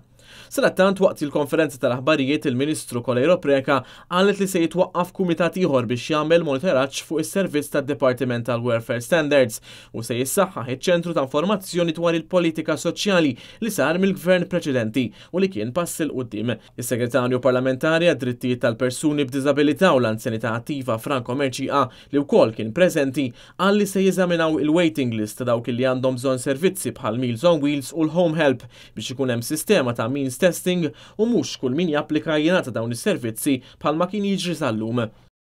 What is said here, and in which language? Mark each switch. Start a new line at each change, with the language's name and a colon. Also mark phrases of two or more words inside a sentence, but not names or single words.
Maltese: Sadattant waqt il-konferenza tal-aħbarijiet il-Ministru Colejro Preca qalet li se jitwaqqaf kumitat ieħor biex jagħmel monitoraġġ fuq is-servizz tad-Dipartiment tal-Welfare Standards u se jissaħħaħ iċ-ċentru ta' informazzjoni dwar il-politika soċjali li sar mill-Gvern preċedenti u li kien pass il quddiem. Is-Segretarju Parlamentari għad-Drittijiet tal-Persuni b'Diżabilità u l-Anzjanità Attiva Franco Merċiqa li wkoll kien preżenti qal li se jeżaminaw il-
English: waiting list
Maltese: ta' dawk li għandhom bżonn servizzi bħal Meals on Wheels u l-Home Help biex ikun hemm sistema ta'
English: means testing
Maltese: u mhux kull min japplika jingħata dawn is-servizzi bħalma kien jiġri sal-lum.